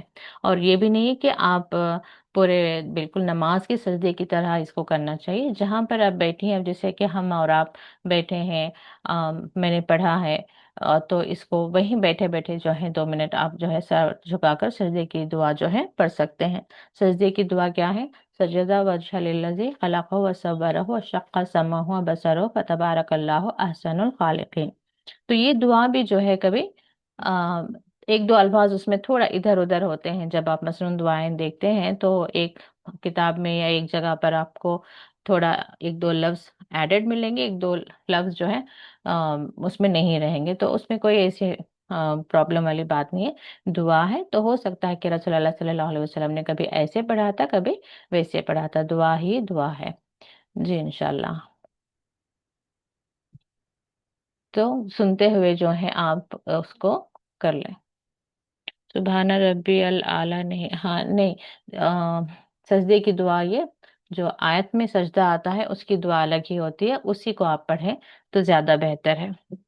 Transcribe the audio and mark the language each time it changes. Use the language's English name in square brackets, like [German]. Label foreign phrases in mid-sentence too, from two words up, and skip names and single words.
[Hindi] और ये भी नहीं है कि आप पूरे बिल्कुल नमाज के सजदे की तरह इसको करना चाहिए। जहां पर आप बैठी हैं, अब जैसे कि हम और आप बैठे हैं, मैंने पढ़ा है, तो इसको वहीं बैठे बैठे जो है 2 मिनट आप जो है सर झुकाकर सजदे की दुआ जो है पढ़ सकते हैं। सजदे की दुआ क्या है? [Arabic] سجد وجهي للذي خلقه و صوره و شق سمعه و بصره فتبارك الله أحسن الخالقين. [Hindi] तो ये दुआ भी जो है कभी आ, एक दो अल्फाज उसमें थोड़ा इधर उधर होते हैं। जब आप मसनून दुआएं देखते हैं तो एक किताब में या एक जगह पर आपको थोड़ा एक दो लफ्ज एडेड मिलेंगे, एक दो लफ्ज जो है उसमें नहीं रहेंगे, तो उसमें कोई ऐसी प्रॉब्लम वाली बात नहीं है। दुआ है तो हो सकता है कि रसूलुल्लाह [Arabic] صلى الله عليه وسلم [Hindi] ने कभी ऐसे पढ़ा था, कभी वैसे पढ़ा था, दुआ ही दुआ है। जी इंशाल्लाह। तो सुनते हुए जो है आप उसको कर लें। [Arabic] سبحان ربي الأعلى [Hindi] नहीं, हाँ नहीं, सजदे की दुआ, ये जो आयत में सजदा आता है उसकी दुआ अलग ही होती है, उसी को आप पढ़ें तो ज्यादा बेहतर है।